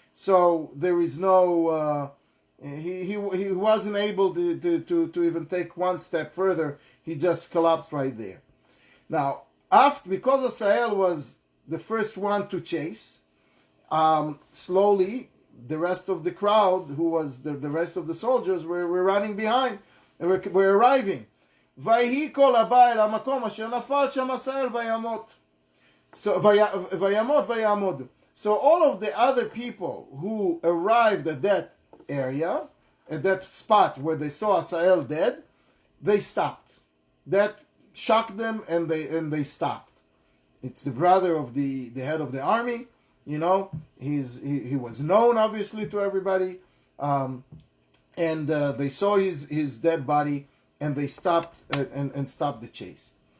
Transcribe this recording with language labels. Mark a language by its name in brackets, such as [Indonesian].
[English] So there is no. He wasn't able to even take one step further. He just collapsed right there. Now, because Asael was the first one to chase, slowly the rest of the crowd, who was the rest of the soldiers, were running behind and were arriving. [Hebrew] ויהי כל הבא אל המקום אשר נפל שם עשאל ויעמוד. [English] So all of the other people who arrived at that area, at that spot where they saw Asael dead, they stopped. That shocked them, and they stopped. It's the brother of the head of the army. You know, he was known obviously to everybody, and they saw his dead body, and they stopped and stopped the chase.